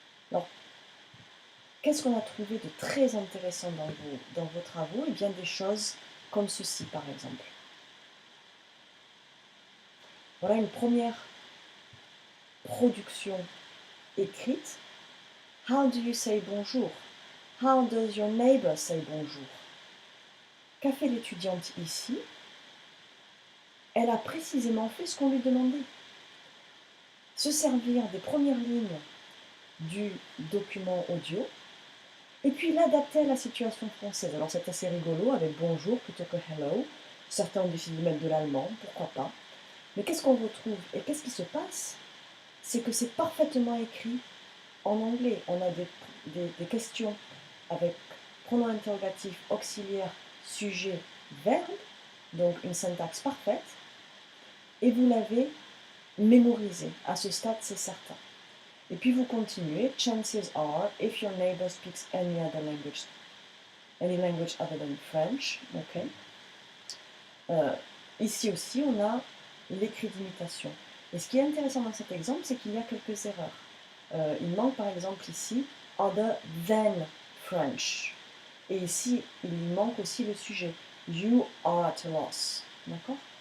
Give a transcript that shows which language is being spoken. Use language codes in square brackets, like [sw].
[fr] Alors, qu'est-ce qu'on a trouvé de très intéressant dans vos travaux? Eh bien, des choses comme ceci, par exemple. Voilà une première production écrite. [en] How do you say bonjour? How does your neighbor say bonjour? [fr] Qu'a fait l'étudiante ici? Elle a précisément fait ce qu'on lui demandait. Se servir des premières lignes du document audio et puis l'adapter à la situation française. Alors c'est assez rigolo avec bonjour plutôt que hello. Certains ont décidé de mettre de l'allemand, pourquoi pas. Mais qu'est-ce qu'on retrouve et qu'est-ce qui se passe? C'est que c'est parfaitement écrit en anglais. On a des questions avec pronom interrogatif, auxiliaire, sujet, verbe, donc une syntaxe parfaite, et vous l'avez mémorisé. À ce stade, c'est certain. Et puis vous continuez. [en] Chances are, if your neighbor speaks any language other than French, ok. [fr] Ici aussi, on a l'écrit d'imitation. Et ce qui est intéressant dans cet exemple, c'est qu'il y a quelques erreurs. Il manque par exemple ici [en] other than French. [fr] Et ici, il manque aussi le sujet. [en] You are at a loss. [fr] D'accord?